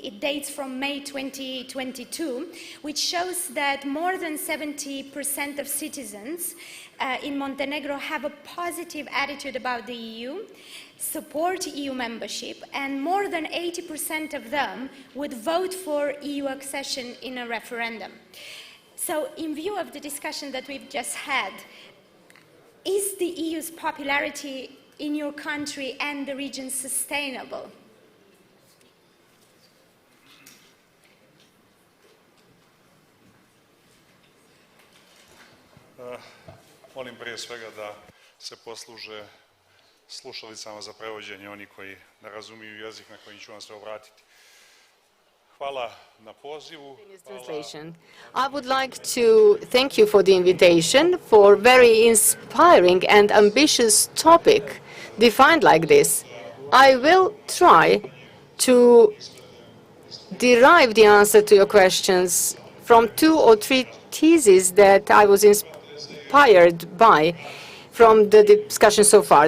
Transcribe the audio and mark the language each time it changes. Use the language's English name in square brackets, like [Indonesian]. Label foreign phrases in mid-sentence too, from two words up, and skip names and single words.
[English] It dates from May 2022, which shows that more than 70% of citizens in Montenegro have a positive attitude about the EU, support EU membership, and more than 80% of them would vote for EU accession in a referendum. So, in view of the discussion that we've just had, is the EU's popularity in your country and the region sustainable? [Serbian] Molim prije svega da se posluže slušalicama za prevođenje oni koji ne razumiju jezik na koji ću vam se obratiti. Hvala na pozivu. [English] I would like to thank you for the invitation for very inspiring and ambitious topic defined like this. I will try to derive the answer to your questions from 2 or 3 theses that I was inspired by from the discussion so far.